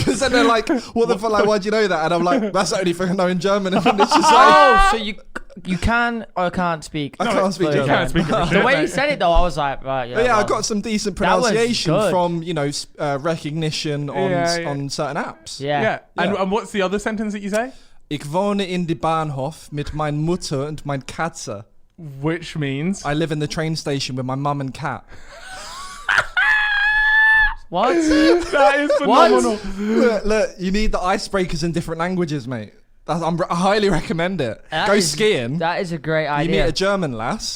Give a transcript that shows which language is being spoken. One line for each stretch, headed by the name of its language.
English: Because then they're like, what the fuck, like, why do you know that? And I'm like, that's the only thing I know in German. And then it's just like... Oh, so you... You can or can't speak. I can't speak fluent German. You can't speak German. German. The way you said it though, I was like, right, yeah. But yeah, I well, got some decent That was pronunciation good. from recognition on Yeah. on certain apps. Yeah. And what's the other sentence that you say?
German: Ich wohne in die Bahnhof mit mein Mutter und mein Katze.
English: Which means I live in the train station with my mum and cat. What? that is phenomenal. Look, you need the icebreakers in different languages, mate. I highly recommend it. Go skiing. That is a great You idea. meet a German lass.